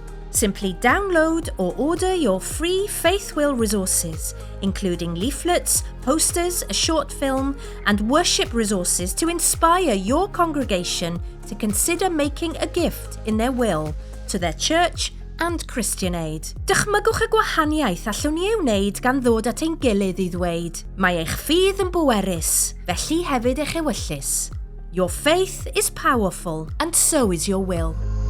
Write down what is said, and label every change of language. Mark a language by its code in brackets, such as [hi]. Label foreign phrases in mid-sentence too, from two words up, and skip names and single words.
[en] Simply download or order your free Faith Will resources, including leaflets, posters, a short film, and worship resources to inspire your congregation to consider making a gift in their will to their church and Christian Aid. [cy] Dychmygwch y gwahaniaeth allwn ni ei wneud gan ddod at ein gilydd I ddweud, mae eich ffydd yn bwerus, felly hefyd eich ewyllys. [en] Your faith is powerful, and so is your will.